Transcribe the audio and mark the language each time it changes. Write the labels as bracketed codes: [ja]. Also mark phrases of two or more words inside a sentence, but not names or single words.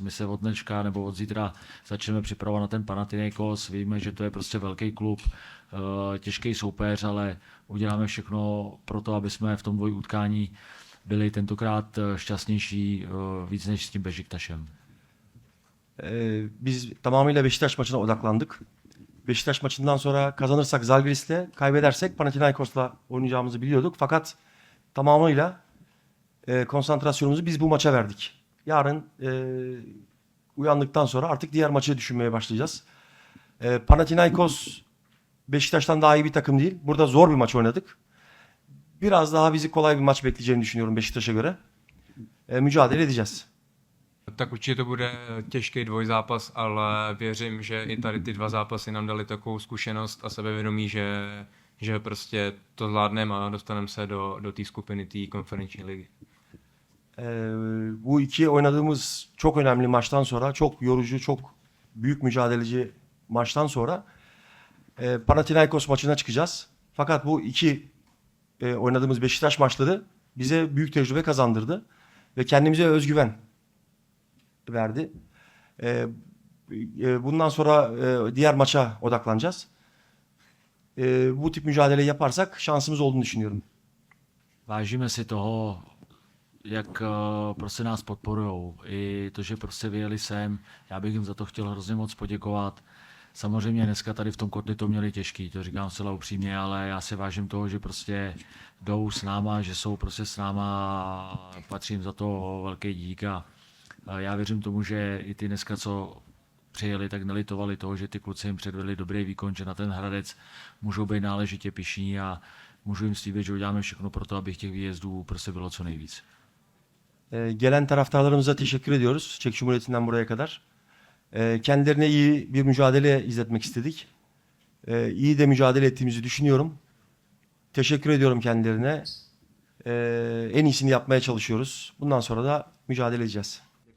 [cs] My se od dneška nebo od zítra začneme připravovat na ten Panathinaikos. Víme, že to je prostě velký klub, těžký soupeř, ale uděláme všechno pro to, aby jsme v tom dvojutkání byli tentokrát šťastnější víc než s tím Beşiktaşem. [tr] Biz tamamıyla Beşiktaş maçına odaklandık. Beşiktaş maçından sonra kazanırsak Zalgiris'le, kaybedersek Panathinaikos'la oynayacağımızı biliyorduk. Fakat tamamıyla konsantrasyonumuzu biz bu maça verdik. Yarın uyandıktan sonra artık diğer maçı düşünmeye başlayacağız. Panathinaikos Beşiktaş'tan daha iyi bir takım değil. Burada zor bir maç oynadık. Biraz daha bizi kolay bir maç bekleyeceğini düşünüyorum Beşiktaş'a göre. Mücadele edeceğiz. [cs] Tak určitě to bude těžký dvojzápas, ale věřím, že i tady ty dva zápasy nám dali takovou zkušenost a sebevědomí, že prostě to zvládneme a dostaneme se do té skupiny, té konferenční ligy. [tr] Bu iki oynadığımız çok önemli maçtan sonra, çok yorucu, çok büyük mücadeleci maçtan sonra Panathinaikos maçına çıkacağız. Fakat bu iki oynadığımız Beşiktaş maçları bize büyük tecrübe kazandırdı ve kendimize özgüven verdi. Bundan sonra diğer maça odaklanacağız. Bu tip mücadele yaparsak şansımız olduğunu düşünüyorum. [cs] Vážíme si toho, jak prostě nás podporujou. I to, že prostě vyjeli sem, já bych jim za to chtěl hrozně moc poděkovat. Samozřejmě dneska tady v tom kotli to měli těžký, to říkám zcela upřímně, ale já si vážím toho, že prostě jdou s náma, že jsou prostě s náma a patří jim za to velký dík a já věřím tomu, že i ty dneska, co přijeli, tak nelitovali toho, že ty kluci jim předvedli dobrý výkon, že na ten Hradec můžou být náležitě pyšní a můžu jim slíbit, že uděláme všechno pro to, aby těch výjezdů prostě bylo co nejvíc. [tr] Gelen taraftarlarımıza teşekkür ediyoruz. Çek Cumhuriyeti'nden buraya kadar. Kendilerine iyi bir mücadele izletmek istedik. İyi de mücadele ettiğimizi düşünüyorum. Teşekkür ediyorum kendilerine. En iyisini yapmaya çalışıyoruz. Bundan sonra da mücadele edeceğiz.